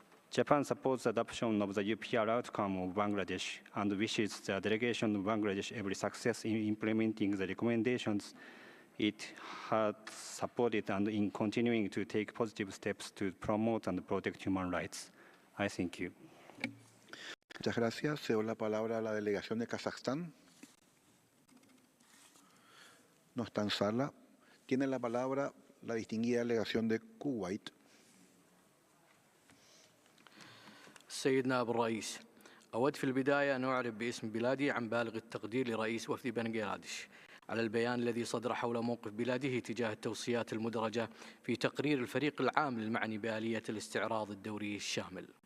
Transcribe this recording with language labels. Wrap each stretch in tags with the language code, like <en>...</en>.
<en>Japan supports the adoption of the UPR outcome of Bangladesh and wishes the delegation of Bangladesh every success in implementing the recommendations it had supported and in continuing to take positive steps to promote and protect human rights. I thank you.</en> <es>Muchas gracias. Cedo la palabra a la delegación de Kazajstán. No está en sala. Tiene la palabra la distinguida delegación de Kuwait.</es> <ar>السيد نائب الرئيس، أود في البداية أن أعرب باسم بلادي عن بالغ التقدير لرئيس وفد بنغلاديش على البيان الذي صدر حول موقف بلاده تجاه التوصيات المدرجة في تقرير الفريق العام للمعني بآلية الاستعراض الدوري الشامل.</ar>